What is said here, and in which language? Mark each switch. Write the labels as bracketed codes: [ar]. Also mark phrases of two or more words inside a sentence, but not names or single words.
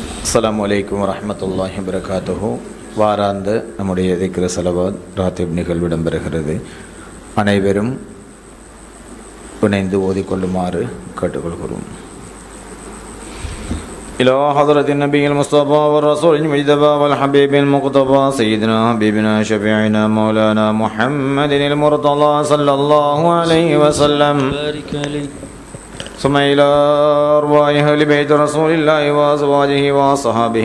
[ar] السلام عليكم ورحمة الله وبركاته. [ta] வாராந்த நம்முடைய திக்ர் ஸலவாத் ராத்திப் நிகழ்வு இடம்பெறுகிறது. அனைவரும் இணைந்து ஓதிக்கொள்ளுமாறு கேட்டுக்கொள்கிறோம். [ar] إلى حضرة النبي المصطفى والرسول المجتبى والحبيب المقتفى سيدنا حبيبنا شفيعنا مولانا محمد المرتضى صلى الله عليه وسلم، ثم إلى أرواح أهل بيت رسول الله وأزواجه وصحابه